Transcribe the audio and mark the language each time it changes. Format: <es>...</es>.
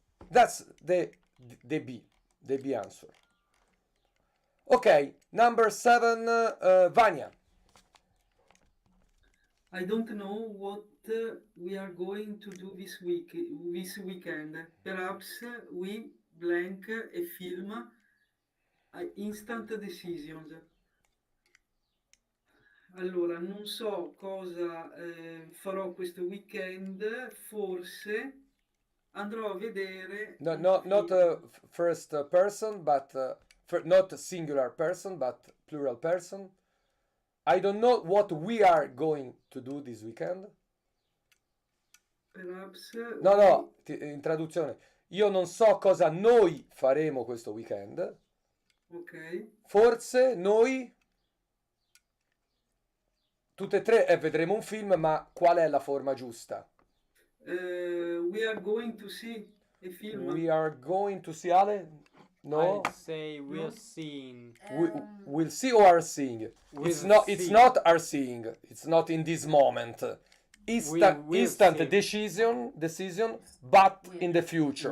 <en>That's the B answer. Okay, number 7, Vanya. I don't know what we are going to do this weekend. Perhaps we blank a film, instant decisions.</en> <it>Allora, non so cosa farò questo weekend, forse andrò a vedere No, un</it> <en>not</en> <it>film.</it> <en>first person, but not singular person, but plural person. I don't know what we are going to do this weekend. Perhaps</en> <it>No, in traduzione. Io non so cosa noi faremo questo weekend. ok. Forse noi, tutte e tre, vedremo un film, ma qual è la forma giusta?</it> <en>We are going to see a film. We are going to see Ale? No? I say we're seeing. We'll see or are seeing? It's not are seeing. It's not in this moment. Instant decision, but in the future.</en>